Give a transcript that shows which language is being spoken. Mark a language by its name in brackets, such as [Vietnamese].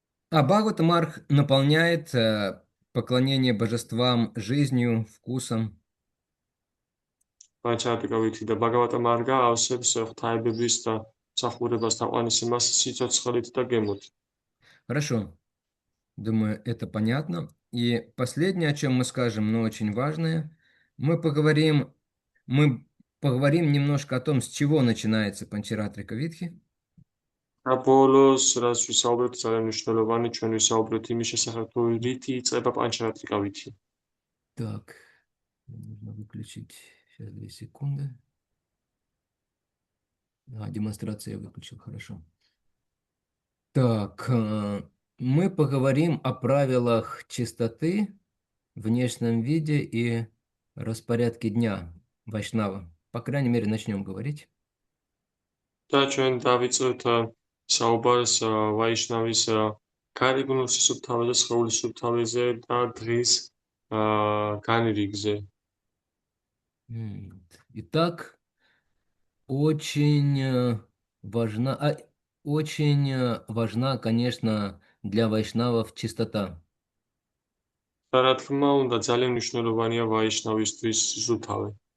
[Russian] А Бхагаватамарх наполняет поклонение божествам жизнью, вкусом. [Georgian] პანჩარატრიკა ვითი და ბაგავატა მარგა ავსებს ღვთაებების და მსახურებას თაყვანისცემას სიცოცხლით და გემოთ. [Russian] Хорошо. Думаю, это понятно. И последнее, о чем мы скажем, но очень важное, мы поговорим немножко о том, с чего начинается Панчаратрика Витхи. [Georgian] და ბოლოს, რაც ვისაუბრეთ, ძალიან მნიშვნელოვანი, ჩვენ ვისაუბრეთ имის შესახებ, თუ რითი იწყება პანჩარატრიკა ვითი. [Russian] Так, нужно выключить. Сейчас 2 секунды. Демонстрацию я выключил, хорошо. Так, мы поговорим о правилах чистоты, внешнем виде и распорядке дня Вайшнава. По крайней мере, начнем говорить. [Georgian] და ჩვენ დავიწყებთ საუბარს ვაიშნავის გარეგნულ სისუფთავეზე, სხეულის სუფთავეზე და დღის განრიგზე. [Russian] Итак, очень важна, конечно, для вайшнавов чистота. [Georgian] და რა თქმა უნდა, ძალიან მნიშვნელოვანია ვაიშნავისთვის სისუფთავე.